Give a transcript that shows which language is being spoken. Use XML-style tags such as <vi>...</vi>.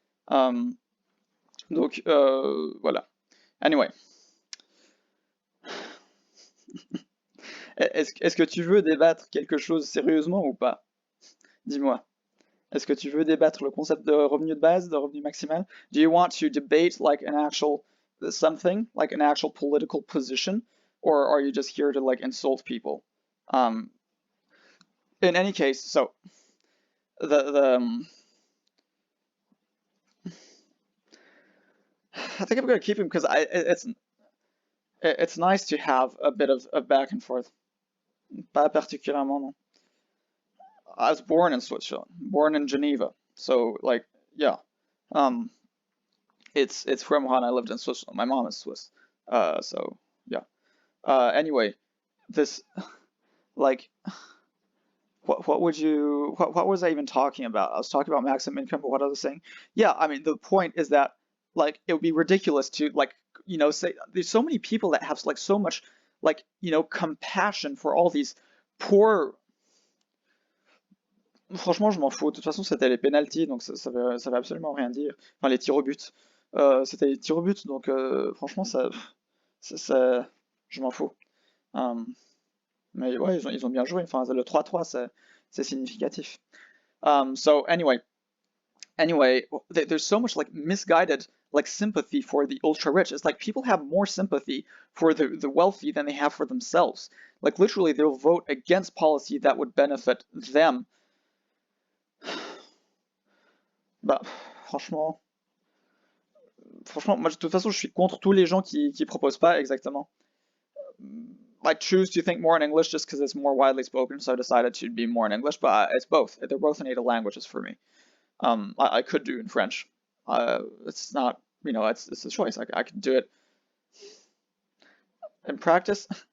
<fr>Euh, donc, voilà. Anyway, est-ce que tu veux débattre quelque chose sérieusement ou pas? Dis-moi. Est-ce que tu veux débattre le concept de revenu de base, de revenu maximal?</fr> <en>Do you want to debate like an actual something, like an actual political position, or are you just here to like insult people? Um, in any case, so the I think I'm gonna keep him because it's nice to have a bit of back and forth.</en> <fr>Pas particulièrement, non.</fr> <en>I was born in Switzerland, born in Geneva, so like yeah, um, it's from when I lived in Switzerland. My mom is Swiss, so yeah. Anyway, this like what would you what was I even talking about? I was talking about maximum income, but what I was saying? Yeah, I mean the point is that like it would be ridiculous to like say there's so many people that have like so much like compassion for all these poor.</en> <fr>Franchement, je m'en fous. De toute façon, c'était les pénaltys, donc ça veut absolument rien dire. Enfin, les tirs au but. C'était les tirs au but, donc franchement, je m'en fous. Euh, mais ouais, ils ont bien joué. Enfin, le 3-3, c'est significatif.</fr> <en>So anyway, there's so much like misguided like sympathy for the ultra rich. It's like people have more sympathy for the wealthy than they have for themselves. Like literally, they'll vote against policy that would benefit them.</en> <fr>Bah, franchement, moi de toute façon, je suis contre tous les gens qui proposent pas exactement.</fr> <en>I choose to think more in English just because it's more widely spoken, so I decided to be more in English. But it's both; they're both native languages for me. I could do in French. It's not, it's a choice. I could do it in practice.</en>